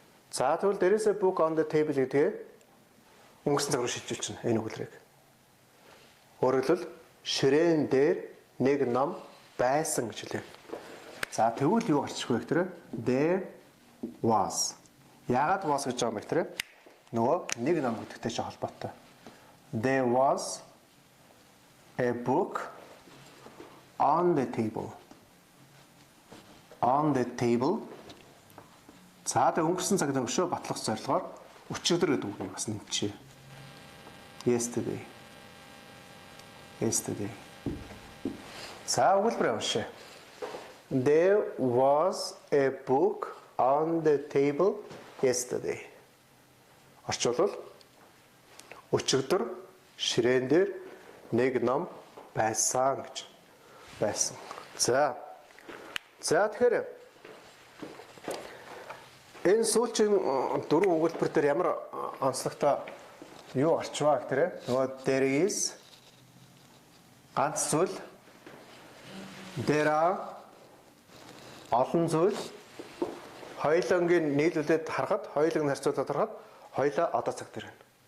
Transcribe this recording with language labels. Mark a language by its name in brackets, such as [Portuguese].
[Mongolian] За тэгвэл [English] there is a book on the table [Mongolian] гэдгээ өнгөрсөн цаг руу шилжүүлж байна энэ үгэлрийг. Өөрөөр хэлбэл ширээн дээр нэг ном байсан гэж хэлээ. За тэгвэл юу гарчих вэ гэхээр [English] there was. [Mongolian] Яагаад was гэж байгаа юм бэ гэхээр нөгөө нэг ном гэдэгтэй ч холбоотой. [English] There was a book on the table. On the table. [Mongolian] За тэг өнгөрсөн цагт өшөө батлах зорилгоор өчигдөр гэдэг үг юм бас нэмчихье. [English] Yesterday. [Mongolian] За өгүүлбэр уншъя. [English] There was a book on the table yesterday. [Mongolian] Орчуулбал өчигдөр ширээн дээр нэг ном байсан гэж. Байсан. За тэгэхээр Энэ сүүлчийн дөрвөн өгүүлбэр дээр ямар онцлогтой юу орчваа гэхээр нөгөө [English] there is [Mongolian] ганц зүйл, [English] there are [Mongolian] олон зүйл, хоёулангийн нийлүүлээд харахад, хоёуланг нь харьцуулаад харахад хоёулаа одоо цаг дээр байна.